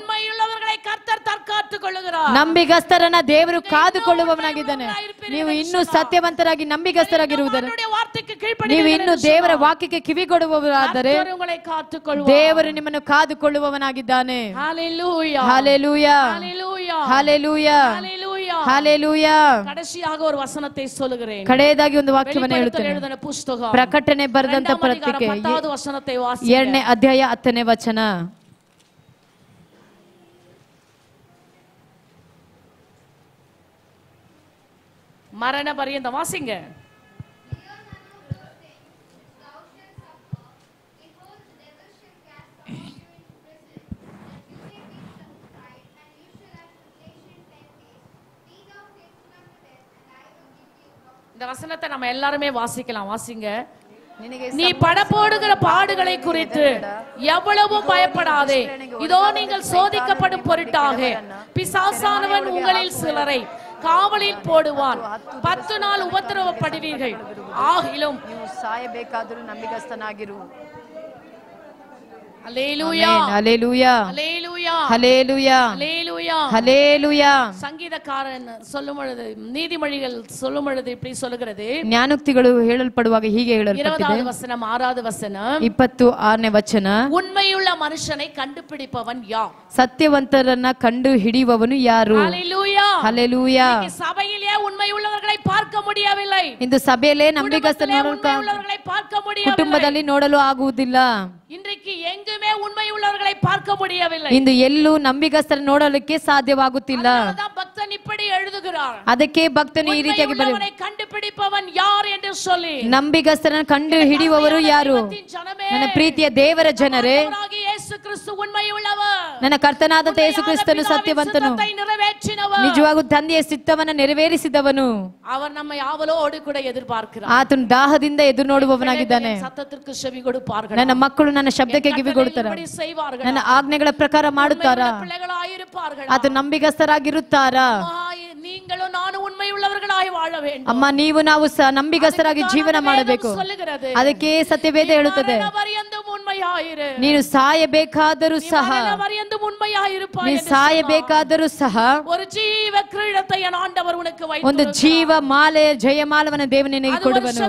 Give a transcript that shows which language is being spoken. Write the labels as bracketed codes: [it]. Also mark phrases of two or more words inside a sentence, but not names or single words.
[kn] ನಂಬಿಗಸ್ತರನ್ನ ದೇವರು ಕಾದುಕೊಳ್ಳುವವನಾಗಿದ್ದಾನೆ. ನೀವು ಇನ್ನೂ ಸತ್ಯವಂತರಾಗಿ ನಂಬಿಗಸ್ತರಾಗಿರುವುದರ, ನೀವು ಇನ್ನು ದೇವರ ವಾಕ್ಯಕ್ಕೆ ಕಿವಿಗೊಡುವವರಾದರೆ ದೇವರು ನಿಮ್ಮನ್ನು ಕಾದುಕೊಳ್ಳುವವನಾಗಿದ್ದಾನೆ. [ta] ஹல்லேலூயா, [kn] ಹಲ್ಲೆಲೂಯಾ, ಹಲ್ಲೆಲೂಯಾ, ಹಲ್ಲೆಲೂಯಾ. [ta] கடைசியாக ஒரு வசனத்தை சொல்லுகிறேன். [kn] ಕಡೆಯದಾಗಿ ಒಂದು ವಾಕ್ಯವನ್ನು ಹೇಳುತ್ತೇನೆ. ಪ್ರಕಟಣೆ ಬರೆದಂತ ಪತ್ರಿಕೆ [ta] 10வது வசனத்தை வாசி. [kn] 2ನೇ ಅಧ್ಯಾಯ 10ನೇ ವಚನ. [ta] மரண பரியந்த வாசிங்க. இந்த வசனத்தை நம்ம எல்லாருமே வாசிக்கலாம். வாசிங்க. நீ படப்போடுகிற பாடுகளை குறித்து எவ்வளவும் பயப்படாதே. இதோ நீங்கள் சோதிக்கப்படும் பொருட்டாக பிசாசானவன் உங்களில் சிலரை காவலில் போடுவான். 10 நாள் உபத்திரவப்படுவீர்கள். ஆகிலும் [kn] ಸಾಯಬೇಕಾದರೂ ನಂಬಿಗಸ್ತನಾಗಿರು. [ta] அல்லேலூயா, அல்லேலூயா, அல்லேலூயா, அல்லேலூயா, அல்லேலூயா, அல்லேலூயா. சங்கீதக்காரன் சொல்லும் பொழுது, நீதிமொழிகள் சொல்லும் பொழுது இப்படி சொல்லுகிறது. [kn] ಜ್ಞಾನೋಕ್ತಿಗಳು ಹೇಳಲ್ಪಡುವಾಗ ಹೀಗೆ ಹೇಳಲ್ಪಟ್ಟಿದೆ. [ta] 20வது வசனம் 6வது வசனம், [kn] 26ನೇ ವಚನ. [ta] உண்மையுள்ள மனுஷனை கண்டுபிடிப்பவன் யார்? [kn] ಸತ್ಯವಂತರನ್ನ ಕಂಡು ಹಿಡಿಯುವವನು ಯಾರು? [ta] அல்லேலூயா, [kn] ಹಲ್ಲೆಲೂಯಾ. [ta] சபையிலே உண்மையுள்ளவர்களை பார்க்க முடியவில்லை. [kn] ಇಂದು ಸಭೆಯಲ್ಲೇ ನಂಬಿಗಸ್ತರನ್ನು [ta] உண்மையுள்ளவர்களை பார்க்க முடியவில்லை. [kn] ಕುಟುಂಬದಲ್ಲಿ ನೋಡಲು ಆಗುವುದಿಲ್ಲ. [ta] இன்றைக்கு எங்குமே உண்மையுள்ளவர்களை பார்க்க முடியவில்லை. [kn] ಇಂದು ಎಲ್ಲೂ ನಂಬಿಗಸ್ತರನ್ನು ನೋಡಲಿಕ್ಕೆ ಸಾಧ್ಯವಾಗುತ್ತಿಲ್ಲ. [ta] பக்தன் இப்படி எழுதுகிறார், எழுதுகிறார். [kn] ಅದಕ್ಕೆ ಭಕ್ತನು ಈ ರೀತಿಯಾಗಿ [ta] உண்மையுள்ளவனை கண்டுபிடிப்பவன் யார் என்று சொல்லி. [kn] ನಂಬಿಗಸ್ತರನ್ನು ಕಂಡು ಹಿಡಿಯುವವರು ಯಾರು? ನನ್ನ ಪ್ರೀತಿಯ ದೇವರ ಜನರೇ, [ta] ಯೇಸು ಕ್ರಿಸ್ತು ಉண்மையுள்ளவர். [kn] ನನ್ನ ಕರ್ತನಾದ ಯೇಸು ಕ್ರಿಸ್ತನು ಸತ್ಯವಂತನು, ನಿಜವಾಗೂ ತಂದೆಯ ಚಿತ್ತವನ್ನು ನೆರವೇರಿಸಿದವನು. [ta] அவர் நம்மை ஆவலோடு கூட எதிர்பார்க்கிறார். [kn] ಆತನು ದಾಹದಿಂದ ಎದುರು ನೋಡುವವನಾಗಿದ್ದಾನೆ. [ta] சத்தத்திற்கு செவி கொடுப்பார்கள். [kn] ನನ್ನ ಮಕ್ಕಳು ನನ್ನ ಶಬ್ದಕ್ಕೆ ಕಿವಿ ಕೊಡುತ್ತಾರೆ, ನನ್ನ ಆಜ್ಞೆಗಳ ಪ್ರಕಾರ ಮಾಡುತ್ತಾರಾ? ಆತ ನಂಬಿಗಸ್ತರಾಗಿರುತ್ತಾರಾ? [ta] நீங்களும் நானும் உண்மையுள்ளவர்களாய் வாழ வேண்டும். [kn] ಅಮ್ಮ, ನೀವು ನಾವು ನಂಬಿಗಸ್ತರಾಗಿ ಜೀವನ ಮಾಡಬೇಕು. ಅದಕ್ಕೆ ಸತ್ಯವೇದ ಹೇಳುತ್ತದೆ, ನೀನು ಸಾಯಬೇಕಾದರೂ ಸಹ, ನೀನು ಸಾಯಬೇಕಾದರೂ ಸಹ ಒಂದು ಜೀವ ಮಾಲೆ, ಜಯಮಾಲವನ್ನು ದೇವರು ನಿನಗೆ ಕೊಡುವನು.